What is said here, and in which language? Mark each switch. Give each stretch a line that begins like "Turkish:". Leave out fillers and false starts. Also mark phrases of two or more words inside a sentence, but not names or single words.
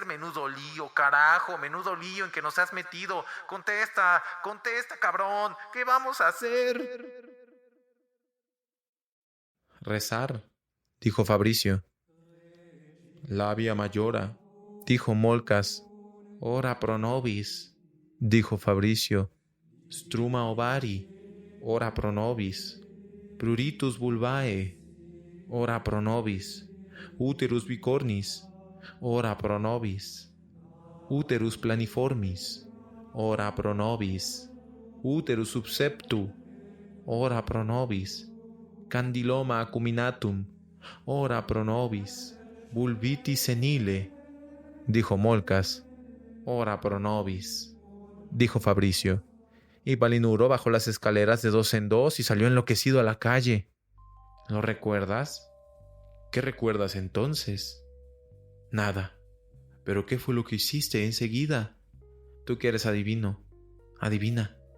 Spanish: Menudo lío, carajo, menudo lío en que nos has metido. Contesta, contesta, cabrón. ¿Qué vamos a hacer? Rezar, dijo Fabricio.
Latin: Labia mayora,
Spanish: dijo Molkas.
Latin: Ora pro nobis, dijo Fabricio. Struma ovari, ora pro nobis. Pruritus vulvae, ora pro nobis. Uterus bicornis, ora pro nobis. Uterus planiformis, ora pro nobis. Uterus subseptu, ora pro nobis. Candiloma acuminatum, ora pro nobis. Vulvitis senile,
Spanish: dijo Molkas.
Latin: Ora pro nobis,
Spanish: dijo Fabricio. Y Palinuro bajó las escaleras de dos en dos y salió enloquecido a la calle. ¿Lo recuerdas? ¿Qué recuerdas entonces? Nada. ¿Pero qué fue lo que hiciste enseguida? Tú que eres adivino, adivina.